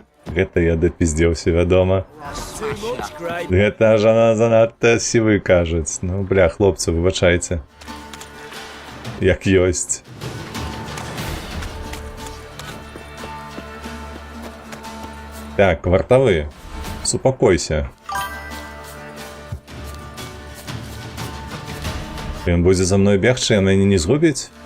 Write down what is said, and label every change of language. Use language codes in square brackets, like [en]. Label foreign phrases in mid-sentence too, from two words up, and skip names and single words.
[be] Гэта я дапіздзеўся, вядома. [en] Too much, Grey. [be] Гэта ж она занадта сівы, кажуць. Ну, бля, хлопцы, выбачайце. Як ёсць. Так, вартавы. Супакойся. Ён будзе за мной бегчы, а мяне не згубіць?